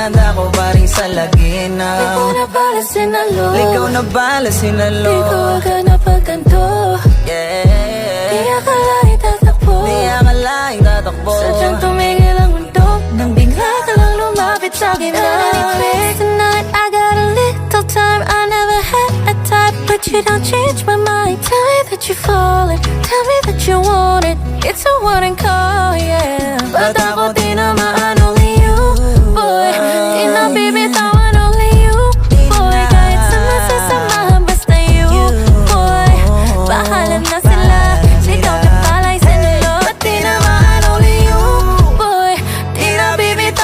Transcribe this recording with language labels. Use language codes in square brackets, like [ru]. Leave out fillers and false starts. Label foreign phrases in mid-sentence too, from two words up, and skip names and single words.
[tl] Handa ko pa rin salagin ang Ikaw na pala sinalo, ikaw na bala sinalo. di ko agad napagtanto. [en] Yeah, [tl] Di akala itatakbo, di akalaing tatakbo. sadyang tumigil ang mundo nang bigla ka lang lumapit sa'kin lamig. [en] Tonight I got a little time. I never had a type, but you don't change my mind. Tell me that you're falling, tell me that you want it. It's a warning call, yeah. But [tl] ako di naman [en] only you, boy. [tl] Di na bibitawan [en] only you, boy. [tl] Kahit sama-sasamahan basta [en] you, boy. [tl] Bahala na sila, ikaw na pala'y sinalo. At di naman [en] only you, boy. [tl] Di na bibitawan